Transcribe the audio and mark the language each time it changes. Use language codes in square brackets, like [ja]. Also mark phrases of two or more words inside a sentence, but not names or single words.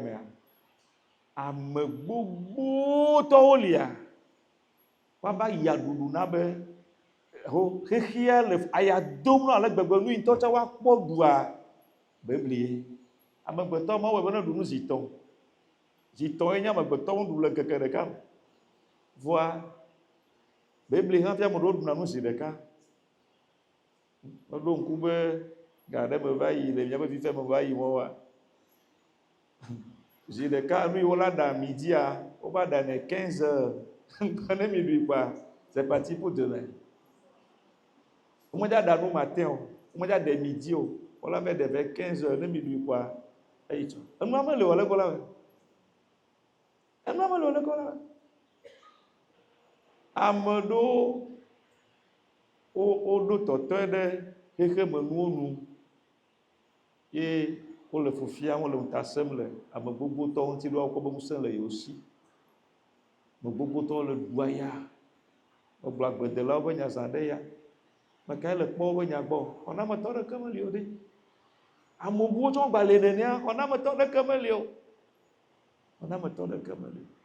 [ee] mea ame gbogbo tɔwo lia wava yi aɖuɖu na be ho xexea le aya dom na ale gbegbe nu ŋutɔ tsɛ woakpɔ ɖua beblie amegbetɔ ma wɔ be ne ɖu nu zitɔ nye amegbetɔ nu ɖu le keke ɖeka me voa beblie hã fia ame ɖewo ɖuna nu zi ɖeka meɖo ŋku be ga ɖe me va yi le miabe fifia me va yi wɔwa zi ɖeka nu yi wola ɖa midia wova ɖanɛ 15 heures ne mi ɖui kpa [fr] c'est parti pour demain [ee] womedza ɖa nu matin o womedza ɖe midi o wola va ɖe ve 15 heures ne mi ɖui kpa eyi tsɔ enua mele o le kɔ la me enua mele o le kɔ la me ame ɖewo woɖo tɔtɔe ɖe xexe me nuwo nu ye wole fofia wole ŋuta sem le ame gbogbo tɔwo ŋuti ɖo wokɔ be ŋusẽ le yewo si ame gbogbo tɔwo le ɖua ya megblɔ agbledelawo be nya zã ɖe ya mekae le kpɔ wobe nya gbɔ xɔnametɔ ɖeke meli o ɖe ame buwo tsɔ gba le nenea xɔnametɔ ɖeke meli o xɔnametɔ ɖeke meli